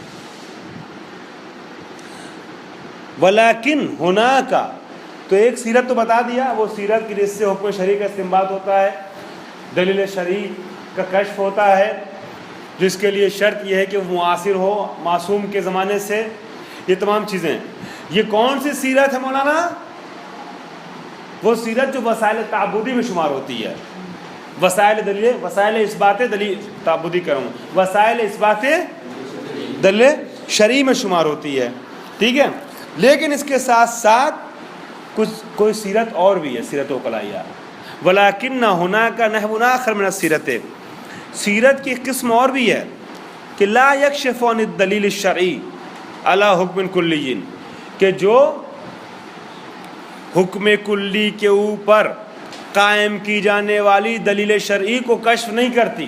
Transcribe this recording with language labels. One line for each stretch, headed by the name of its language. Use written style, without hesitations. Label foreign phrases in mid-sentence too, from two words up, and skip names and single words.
Arabic: ولیکن ہناک،
Urdu: تو ایک سیرت تو بتا دیا، وہ سیرت کی جس سے حکم شرعی کا استنباط ہوتا ہے، دلیل شرعی کا کشف ہوتا ہے، جس کے لیے شرط یہ ہے کہ وہ معاصر ہو معصوم کے زمانے سے، یہ تمام چیزیں۔ یہ کون سی سیرت ہے مولانا؟ وہ سیرت جو وسائل تعبدی میں شمار ہوتی ہے، وسائل اثبات دلیل تعبدی کروں، وسائل اثبات دلیل شرعی میں شمار ہوتی ہے، ٹھیک ہے۔ لیکن اس کے ساتھ ساتھ کوئی سیرت اور بھی ہے، سیرت عقلائیہ۔
Arabic: ولیکن ہناک نحو آخر من السیرت،
Urdu: سیرت کی قسم اور بھی ہے کہ
Arabic: لا یکشف عن الدلیل الشرعی علی حکم کلی،
Urdu: کہ جو حکم کلی کے اوپر قائم کی جانے والی دلیل شرعی کو کشف نہیں کرتی۔